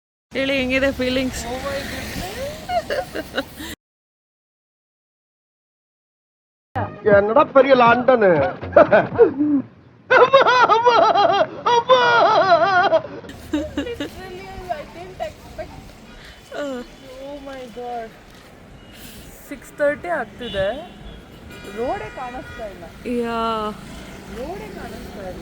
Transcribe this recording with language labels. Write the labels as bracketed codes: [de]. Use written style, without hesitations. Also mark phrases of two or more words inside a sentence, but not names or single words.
[kn] ಹೇಳಿ ಹೆಂಗಿದೆ ಫೀಲಿಂಗ್ಸ್? [ta] என்னடா பெரிய லாண்டனு [en] Oh my God, [kn] 6:30 ಆಗ್ತಿದೆ. ರೋಡೇ ಕಾಣಿಸ್ತಾ ಇಲ್ಲ. ಯಾ, ರೋಡೇ ಕಾಣಿಸ್ತಾ ಇಲ್ಲ.